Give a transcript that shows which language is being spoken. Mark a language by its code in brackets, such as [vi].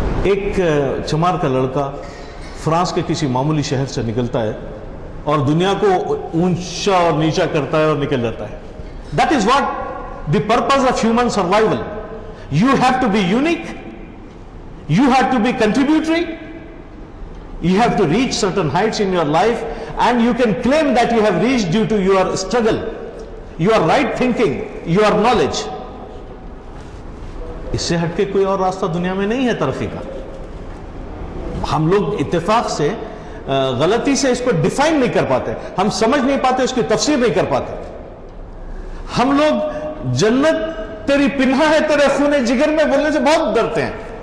[ur] ایک چمار کا لڑکا فرانس کے کسی معمولی شہر سے نکلتا ہے اور دنیا کو اونچا اور نیچا کرتا ہے اور نکل جاتا ہے۔ [en] That is what the purpose of human survival. You have to be unique, you have to be contributory, you have to reach certain heights in your life, and you can claim that you have reached due to your struggle, your right thinking, your knowledge. [ur] اس سے ہٹ کے کوئی اور راستہ دنیا میں نہیں ہے ترقی کا۔ ہم لوگ اتفاق سے غلطی سے اس کو ڈیفائن نہیں کر پاتے، ہم سمجھ نہیں پاتے، اس کی تفسیر نہیں کر پاتے۔ ہم لوگ جنت تیری پنہا ہے تیرے خون جگر میں بولنے سے بہت ڈرتے ہیں۔